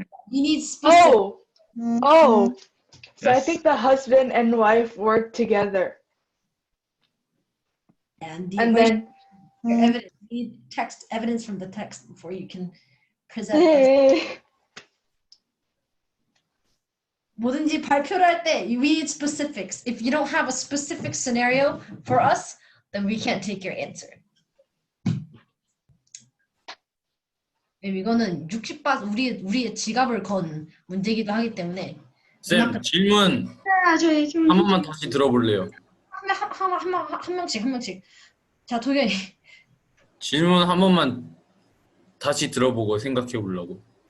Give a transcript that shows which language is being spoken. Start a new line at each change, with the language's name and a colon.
English: You need specific. So I Yes. think the husband and wife work together. And then your evidence. You need text evidence from the text before you can present this.
Korean: 뭐든지 발표를 할 때
English: we need specifics. If you don't have a specific scenario for us, then we can't take your answer.
Korean: 이거는 60바 우리의 지갑을 건 문제이기도 하기 때문에 쌤, 질문 한 번만 다시 들어볼래요. 한 명씩. 자, 도겸이. 질문 한 번만 다시 들어보고 생각해 보려고.